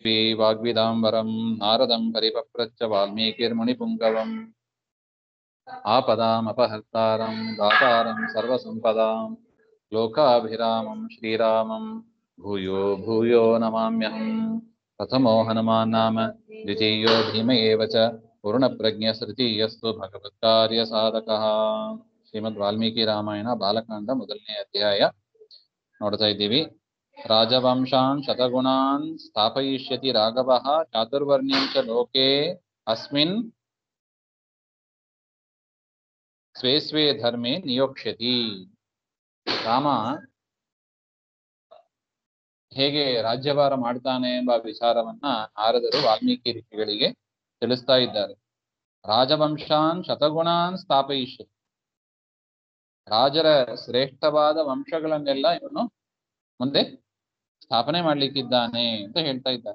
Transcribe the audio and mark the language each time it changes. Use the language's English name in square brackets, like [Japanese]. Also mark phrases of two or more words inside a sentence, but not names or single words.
[Sanskrit] वाग्विदाम्बरं नारदं परिपप्रच्छ वाल्मीकिर्मुनिपुङ्गवम् आपदामपहर्तारं दातारं सर्वसम्पदां लोकाभिरामं श्रीरामं भूयो भूयो नमाम्यहम्। प्रथमो हनुमान् नाम द्वितीयो भीम एव च पूर्णप्रज्ञस्तृतीयस्तु भगवत्कार्यसाधकः। [Kannada] ಶ್ರೀಮದ್ ವಾಲ್ಮೀಕಿ ರಾಮಾಯಣ ಬಾಲಕಾಂಡ ಮೊದಲನೇ ಅಧ್ಯಾಯ ನೋಡ್ತಾ ಇದ್ದೀವಿ. [Sanskrit] ರಾಜವಂಶಾನ್ ಶತಗುಣಾನ್ ಸ್ಥಾಪಯಿಷ್ಯತಿ ರಾಘವಃ ಚಾತುರ್ವರ್ಣ್ಯಂ ಚ ಲೋಕೆ ಅಸ್ಮಿನ್ ಸ್ವೇ ಸ್ವೇ ಧರ್ಮೇ ನಿಯೋಕ್ಷ್ಯತಿ. [Kannada] ರಾಮ ಹೇಗೆ ರಾಜ್ಯಭಾರ ಮಾಡ್ತಾನೆ ಎಂಬ ವಿಚಾರವನ್ನ ನಾರದರು ವಾಲ್ಮೀಕಿ ಋಷಿಗಳಿಗೆ ತಿಳಿಸ್ತಾ ಇದ್ದಾರೆ. [Sanskrit] ರಾಜವಂಶಾನ್ ಶತಗುಣಾನ್ ಸ್ಥಾಪಯಿಷ್ಯತಿ, [Kannada] ರಾಜರ ಶ್ರೇಷ್ಠವಾದ ವಂಶಗಳನ್ನೆಲ್ಲ ಇವನು ಮುಂದೆ ಸ್ಥಾಪನೆ ಮಾಡ್ಲಿಕ್ಕಿದ್ದಾನೆ ಅಂತ ಹೇಳ್ತಾ ಇದ್ದಾರೆ.